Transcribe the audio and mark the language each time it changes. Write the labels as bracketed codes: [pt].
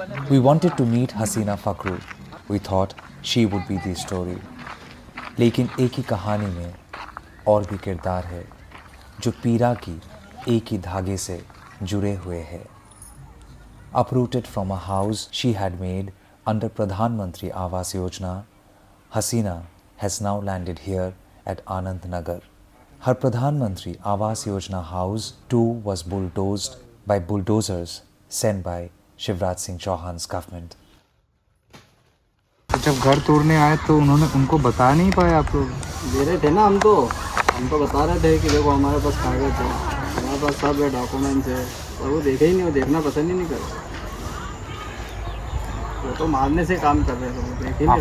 [en] We wanted to meet Hasina Fakhru. We thought she would be the story. [hi] लेकिन एक ही कहानी में और भी किरदार है जो पीरा की एक ही धागे से जुड़े हुए हैं। [en] Uprooted from a house she had made under Pradhan Mantri Awas Yojana, Hasina has now landed here at Anand Nagar. Her Pradhan Mantri Awas Yojana house too was bulldozed by bulldozers sent by Shivraj Singh Chauhan's government. [hi] जब घर तोड़ने आए तो उनको बता नहीं पाए आप लोग? दे रहे थे ना, हम तो बता रहे थे कि देखो हमारे पास कागज है, हमारे पास सब डॉक्यूमेंट्स है, और वो देखे ही नहीं, वो देखना पसंद ही नहीं कर। वो तो मारने से काम कर रहे थे, वो देख ही नहीं।